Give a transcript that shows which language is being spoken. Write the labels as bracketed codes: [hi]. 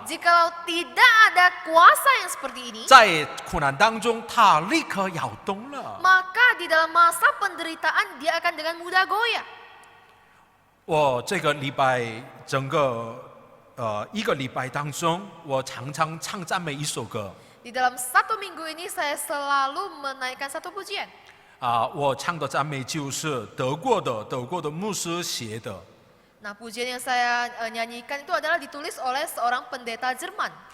[id] Jikalau tidak ada kuasa yang seperti ini, [zh] 在苦难当中他立刻摇动了。 [id] maka di dalam masa penderitaan dia akan dengan mudah goyah. [zh] 我这个礼拜整个一个礼拜当中，我常常唱赞美一首歌 [id] Di dalam 1 minggu ini saya selalu menaikkan satu pujian. [zh] 我唱的赞美就是德国的牧师写的。 [id] Nah, pujian yang saya nyanyikan itu adalah ditulis oleh seorang pendeta Jerman.